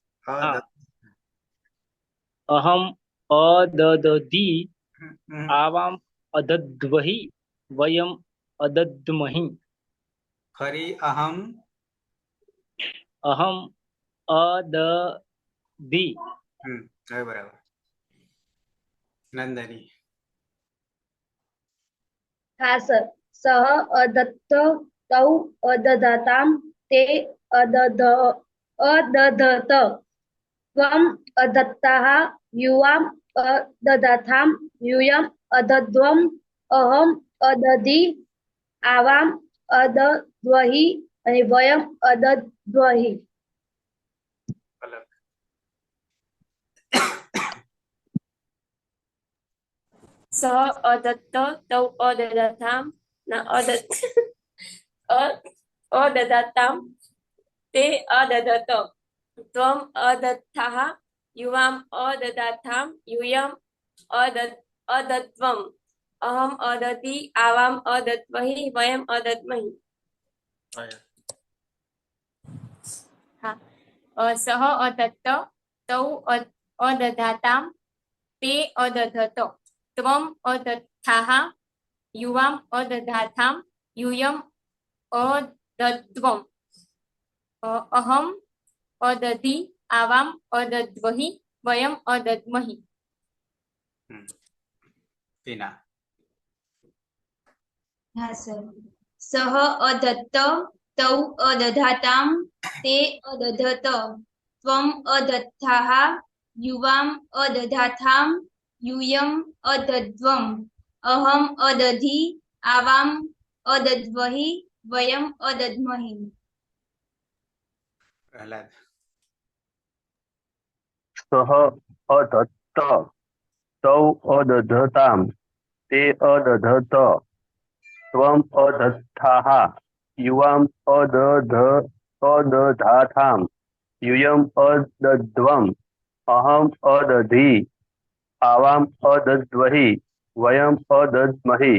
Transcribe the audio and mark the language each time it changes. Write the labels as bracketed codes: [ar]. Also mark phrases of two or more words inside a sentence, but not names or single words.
[sa] अहम अददधि आवाम अदध्वहि वयम अदध्महि. फरी अहम अदधि. [gu] बराबर. नंदनी. હા સર. [sa] સહ અદત્ત તૌ અદધાતામ તે અદધત ત્વમ અદત્તાઃ યુવામ અદધાથામ यूयम अदध्वम अहम अदधि आवाम अदध्वहि અને વયમ અદધ્વહિ. સહ અદત્ત તૌ અદધાતામ અદધાતામ તે અદધત ત્વમ અદત્થાઃ યુવામ અદદાથામ यूयम अदध्वम अहम अदधि आवाम अदध्वहि वयम अदध्महि. हाँ. सह अदत्त तौ अदधाताम ते अदधत त्वम अदत्थाः युवाम अदधाथाम यूयम अदध्वम अहम अदधि आवाम अदध्वहि वयम अदध्महि. [gu] હા સર. [sa] સહ અદત્ત તૌ અદધાતામ તે અદધત ત્વમ અદત્થાઃ યુવામ અદધાથામ यूयम अदध्वम अहम अदधि आवाम अदध्वहि वयम अदध्महि. પ્રહલાદ. સહ અધત્ત તૌ અદધતામ તે અદધત ત્વમ અદત્થાઃ યુવામ અદધાથામ યુયમ અદદ્વમ અહમ અદધી આવામ અદદ્વહિ વયમ અદદ્મહિ.